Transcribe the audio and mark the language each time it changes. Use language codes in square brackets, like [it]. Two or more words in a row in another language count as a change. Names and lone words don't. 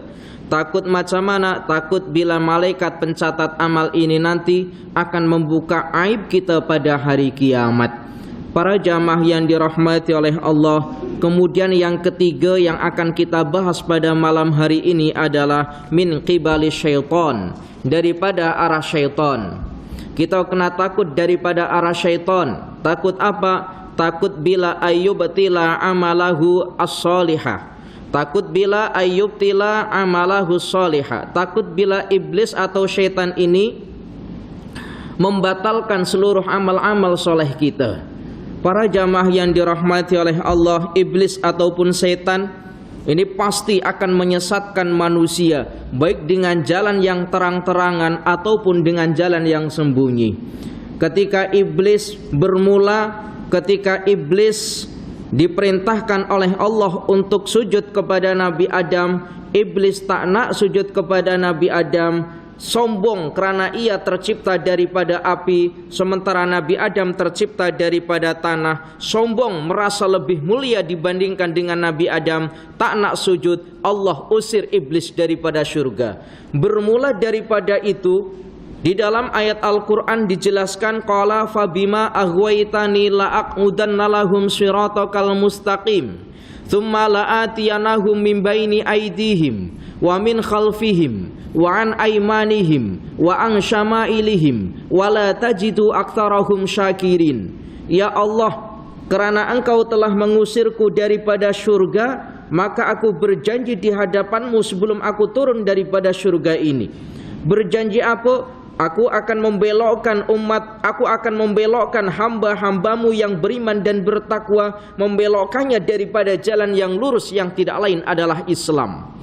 [ms] Takut macam mana? Takut bila malaikat pencatat amal ini nanti akan membuka aib kita pada hari kiamat. Para jamaah yang dirahmati oleh Allah, kemudian yang ketiga yang akan kita bahas pada malam hari ini adalah [ar] من قبل الشيطان, [ms] daripada arah syaitan. Kita kena takut daripada arah syaitan. Takut apa? Takut bila [ar] أن يبطل عمله الصالحة. [ms] Takut bila [ar] أن يبطل عمله الصالحة. [ms] Takut bila iblis atau syaitan ini membatalkan seluruh amal-amal soleh kita. Para jamaah yang dirahmati oleh Allah, iblis ataupun syaitan ini pasti akan menyesatkan manusia, baik dengan jalan yang terang-terangan ataupun dengan jalan yang sembunyi. Ketika iblis bermula, ketika iblis diperintahkan oleh Allah untuk sujud kepada Nabi Adam, iblis tak nak sujud kepada Nabi Adam, sombong kerana ia tercipta daripada api, sementara Nabi Adam tercipta daripada tanah. Sombong, merasa lebih mulia dibandingkan dengan Nabi Adam, tak nak sujud. Allah usir iblis daripada syurga. Bermula daripada itu, di dalam ayat Al-Quran dijelaskan, [ar] قال فبما أغويتني لأقعدن لهم صراطك المستقيم ثم لآتينهم من بين أيديهم ومن خلفهم وعن أيمانهم وعن شمائلهم ولا تجد أكثرهم شاكرين. [ms] Ya Allah, kerana Engkau telah mengusirku daripada syurga, maka aku berjanji di hadapanmu sebelum aku turun daripada syurga ini. Berjanji apa? Aku akan membelokkan hamba-hambamu yang beriman dan bertakwa, membelokkannya daripada jalan yang lurus yang tidak lain adalah Islam.